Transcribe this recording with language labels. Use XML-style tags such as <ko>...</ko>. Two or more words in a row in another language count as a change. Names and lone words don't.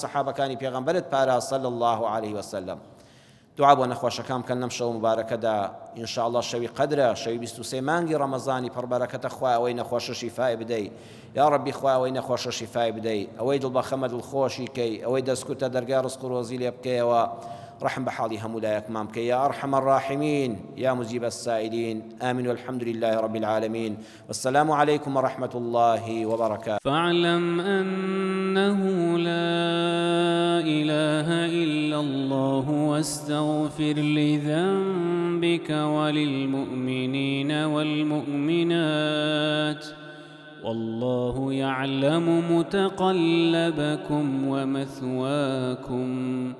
<ckb>سەحابەکانی پێغەمبەرت پاراز</ckb> <ar>صلی الله علیه وسلم</ar> <ckb>دعا بۆ نەخۆشەکان بکەن لەم شەو مبارەکەدا ئینشاءالله شەوی قەدرە شەوی 23 مانگی ڕەمەزانی پڕبەرەکەتە خوا ئەوەی نەخۆشە شیفای بدەی</ckb> <ar>یا ڕەبی</ar> <ckb>خوا ئەوەی نەخۆشە شیفای بدەی ئەوەی دڵبەخەمە دڵخۆشی کەی ئەوەی دەستکوتە دەرگا ڕزق و ڕۆزی لێ بکەیەوە رحم بحالي همولايك مامك</ckb> <ar>يا أرحم الراحمين يا مجيب السائلين آمين والحمد لله رب العالمين والسلام عليكم ورحمة الله وبركاته فاعلم أنه لا إله إلا الله واستغفر لذنبك وللمؤمنين والمؤمنات والله يعلم متقلبكم ومثواكم</ar>